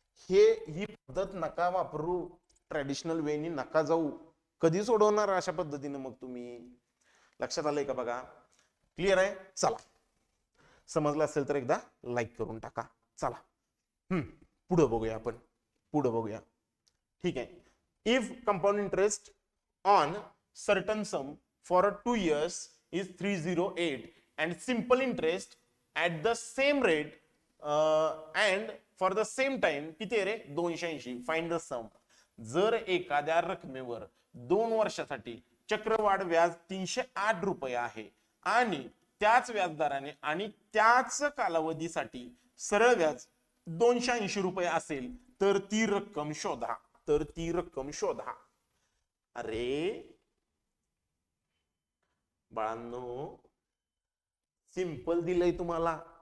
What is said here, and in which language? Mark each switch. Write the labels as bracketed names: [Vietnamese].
[Marathi] ही पद्धत नका वापरू, ट्रॅडिशनल वेनी नका जाऊ. कधी सोडवणार अशा पद्धतीने मग तुम्ही? लक्षात आलंय का बघा? क्लिअर आहे? चला, समजलं असेल तर एकदा लाईक करून टाका. चला पुढे बघूया आपण, पुढे बघूया. ठीक आहे. [English] if compound interest on certain sum for 2 years is 308 and simple interest at the same rate and for the same time [Marathi] किती रे [English] 280, find the sum. [Marathi] जर एखाद्या रकमेवर 2 वर्षासाठी चक्रवाढ व्याज 308 रुपये आहे आणि त्याच व्याजदराने आणि त्याच कालावधीसाठी सरळ व्याज 280 रुपये असेल तर ती रक्कम शोधा. तर ती रक्कम शोधा. अरे बाळांनो, सिंपल दिलंय तुम्हाला.